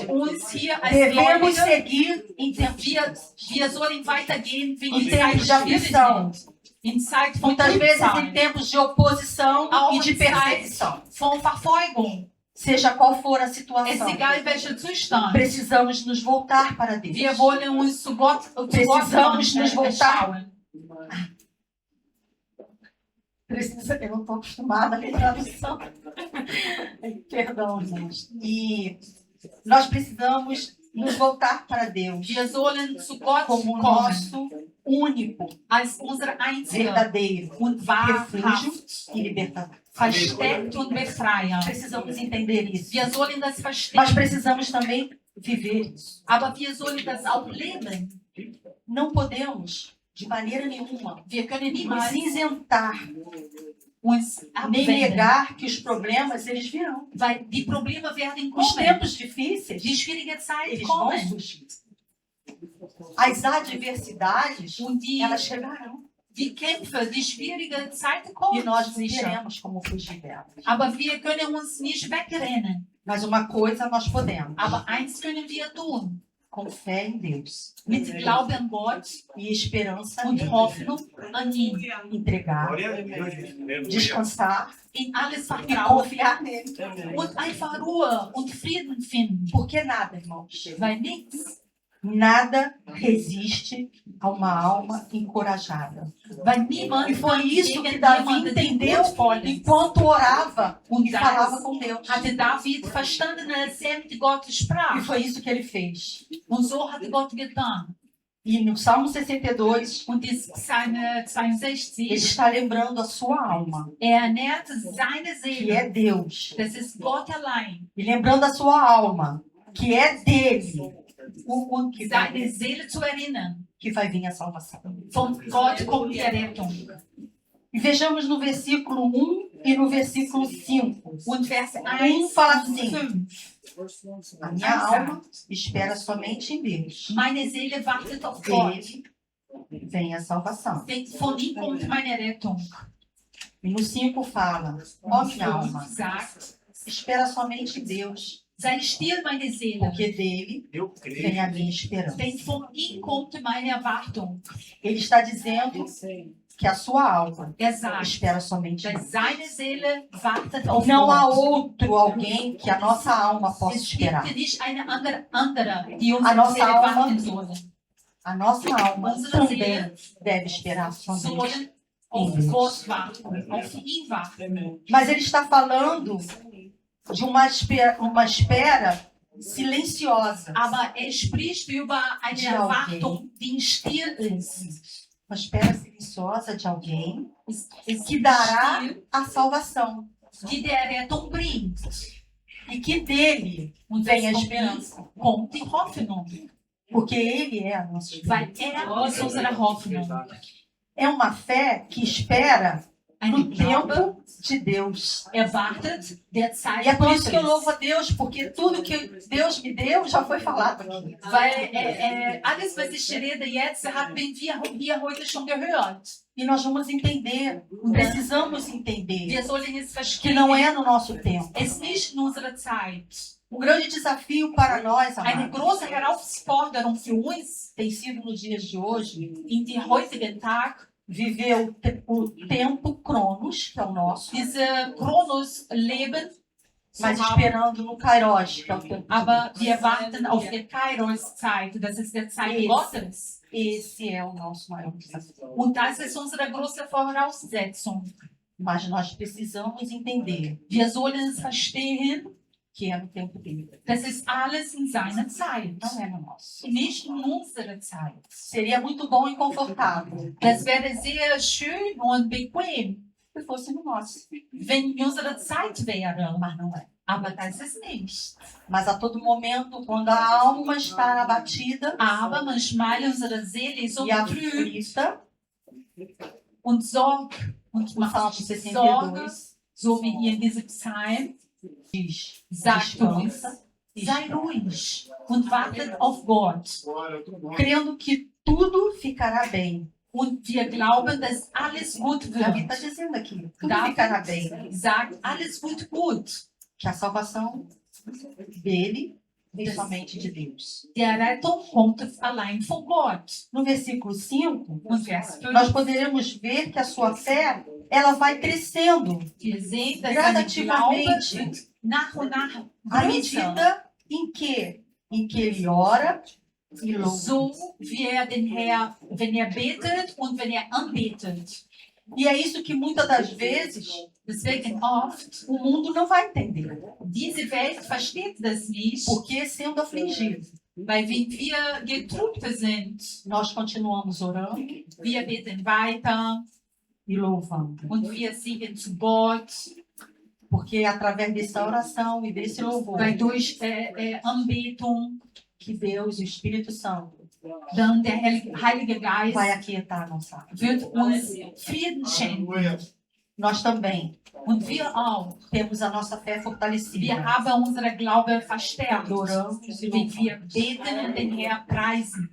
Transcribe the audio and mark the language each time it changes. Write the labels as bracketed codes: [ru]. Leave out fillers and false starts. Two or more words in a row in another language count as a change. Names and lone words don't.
[de] uns hier als [pt] devemos [de] Gläubige, [pt] seguir em tempos [de] wir sollen weitergehen, wenn [pt] em [de] die [pt] tempos de [de] Zeit schwierig [pt] aflição, [de] sind. In Zeit von [pt] muitas vezes em [de] Trübsal, [pt] tempos de oposição [de] auch [pt] e de [de] in Zeit [pt] perseguição. [de] von Verfolgung. [pt] Seja qual for a [de] Es ist [pt] situação, [de] egal, welcher Zustand. [pt] precisamos nos voltar para Deus. [de] Wir wollen uns zu Gott [pt] Precisamos nos voltar. [de] schauen. [pt] Eu não estou acostumada a ler tradução. Perdão, irmãos. E nós precisamos nos voltar para Deus [de] Wir sollen zu Gott [pt] como [de] kommen, [pt] nosso único, [de] als unsere einzige [pt] verdadeiro [de] und [pt] refúgio [de] wahrhaft, [pt] e libertador. [de] Versteckt und Befreier. [pt] Precisamos entender isso. [de] Wir sollen das [pt] Mas [de] verstehen, [pt] precisamos também viver isso. [de] aber wir sollen das auch leben. [pt] Não podemos, de maneira nenhuma, [de] Wir können [pt] nos [de] niemals [pt] isentar, [de] uns [pt] nem [de] abwenden, [pt] negar que os problemas eles virão. [de] weil die Probleme werden [pt] Os [de] kommen. [pt] tempos difíceis, [de] Die schwierige Zeit [pt] eles vão [de] kommen. [pt] surgir. As adversidades, [de] Und [pt] elas chegarão. [de] die Kämpfe, die schwierige Zeit [pt] E [de] kommen. [pt] nós não [de] Sicher. [pt] teremos como fugir delas. [de] Aber wir können uns nicht wegrennen. [pt] Mas uma coisa nós podemos, [de] Aber eins können wir tun. [pt] com fé em Deus [de] Mit Glauben an Gott [pt] e esperança [de] und [pt] nele, [de] Hoffnung an ihn. [pt] entregar, descansar [de] In alles [pt] e [de] vertrauen [pt] confiar nele. [de] und einfach Ruhe und Frieden finden. [pt] Porque nada, irmãos, [de] Weil nichts [pt] Nada resiste a uma alma encorajada. [de] Weil niemand [pt] E foi isso que [de] gegen [pt] Davi [de] jemanden, der [pt] entendeu [de] mutvoll ist. [pt] enquanto orava e [de] Und [pt] falava [de] das [pt] com Deus. [de] hatte David verstanden, als er mit Gott [pt] E [de] sprach. [pt] foi isso que ele fez. [de] Und so hatte Gott getan. [pt] E no Salmo 62, [de] Und die Psalm [pt] ele [de] 62, [pt] está lembrando a sua alma, [de] ernährt seine [pt] que é [de] Seele. [pt] Deus. [de] Das ist Gott allein. [pt] E lembrando a sua alma, que é dele, o que [de] Seine Seele zu erinnern. [pt] que vai vir a salvação. [de] Von Gott kommt die Errettung. [pt] E vejamos no versículo 1 e no versículo 5. [de] Und Vers 1 [pt] fala [de] und [pt] assim: [de] 5. [pt] A minha alma espera somente em Deus. [de] Meine Seele wartet auf Gott. [pt] Dele vem a salvação. [de] Denn von ihm kommt meine Errettung. [pt] E no 5 fala: Ó minha alma, [de] Sagt, [pt] espera somente em Deus, [de] sei still, meine Seele. [pt] porque dele Eu creio. vem a minha esperança. [de] Denn von ihm kommt meine Erwartung. [pt] Ele está dizendo que a sua alma [de] Sagt, [pt] espera somente em [de] dass [pt] Deus. [de] seine Seele wartet auf [pt] Não há [de] Gott. [pt] outro alguém que a nossa alma possa [de] Es [pt] esperar. [de] gibt nicht eine andere, die [pt] A [de] unsere [pt] nossa [de] Seele [pt] alma [de] warten soll. [pt] A nossa alma [de] Unsere [pt] também [de] Seele [pt] deve esperar somente. [de] sollen auf Gott warten, auf ihn warten. [pt] Mas ele está falando de uma espera silenciosa. [de] Aber er spricht über eine [pt] De [de] Erwartung, die still ist. [pt] Uma espera silenciosa de alguém [de] Es [pt] que dará [de] still, [pt] a salvação. [de] die der Rettung bringt. [pt] E que dele [de] Und [pt] vem a [de] von ihm [pt] esperança. [de] kommt die Hoffnung, [pt] Porque ele é a nossa [de] weil [pt] esperança. [de] er ist unsere Hoffnung. [pt] É uma fé que espera [de] Ein [pt] no [de] Glaube [pt] tempo de Deus. [de] erwartet der Zeit [pt] E é por isso que eu [de] Gottes. [pt] louvo a Deus, porque tudo que Deus me deu já foi falado aqui. [de] Weil alles, was ich rede jetzt, haben wir hier heute schon gehört. [pt] E nós vamos entender, precisamos entender [de] Wir sollen es [pt] que [de] verstehen. [pt] não é no nosso tempo. [de] Es ist nicht in unserer Zeit. Um grande desafio para nós, Eine [pt] amados, [de] große Herausforderung für uns [pt] tem sido nos dias de hoje [de] in die heutigen Tag, [pt] viver o tempo Cronos, que é o nosso, [de] diese Chronos-Leben zu [pt] mas [de] haben. [pt] esperando no Kairos, que é o tempo de [de] Aber [pt] Deus. [de] wir warten auf die Kairos-Zeit. Das ist die Zeit Yes. Gottes. [pt] Esse é o nosso maior desafio. [de] Und das ist unsere große Voraussetzung. [pt] Mas nós precisamos entender [de] Wir sollen es verstehen, [pt] que é no tempo dele, [de] das ist alles in seiner Zeit. [pt] não é no nosso. [de] Nicht in unserer Zeit. [pt] Seria muito bom e confortável [de] Das wäre sehr schön und bequem, [pt] se fosse no nosso, [de] wenn unsere Zeit wäre. [pt] mas não é. [de] Aber das ist nicht. [pt] Mas a todo momento, quando a alma está abatida [de] Aber manchmal unsere Seele ist so [pt] e [de] betrübt [pt] aflita, [de] und Sorge und [pt] o [de] macht [pt] Salmo [de] sich Sorge, [pt] 62 [de] so wie hier in diesem Psalm, [pt] diz: [de] sagt uns, [pt] descansa, [de] sei ruhig und wartet auf Gott. [pt] crendo que tudo ficará bem. [de] Und wir glauben, dass alles gut [pt] Davi [de] wird. [pt] está dizendo aqui: tudo [de] Davi [pt] ficará bem. [de] sagt, alles wird gut. [pt] Que a salvação dele vem somente de Deus. [de] Die Rettung kommt allein von Gott. [pt] No versículo 5, [de] Und Vers 5, [pt] nós poderemos ver que a sua fé ela vai crescendo [de] wir sehen, dass seine [pt] gradativamente [de] Glaube nach und nach [pt] à [de] größer, [pt] medida em que ele ora e louva. [de] so wie den Herr, wenn betet und wenn anbetet. [pt] E é isso que muitas das vezes [de] Deswegen oft, [pt] o mundo não vai entender. [de] diese Welt versteht das nicht, [pt] Porque sendo afligido, [de] weil wenn wir getrübt sind, [pt] nós continuamos orando [de] wir beten weiter [pt] e louvando. [de] und wir singen zu Gott, [pt] Porque é através dessa oração e desse louvor [de] weil durch Anbetung [pt] que Deus, o Espírito Santo, [de] dann der Heilige Geist [pt] vai aquietar a nossa alma. [de] wird uns Frieden schenken. [pt] Nós também [de] Und wir auch. [pt] temos a nossa fé [de] Wir [pt] fortalecida. [de] haben unsere Glaube verstärkt, [pt] Adoramos e [de] wenn wir [pt] louvamos. [de] beten und den Herrn preisen.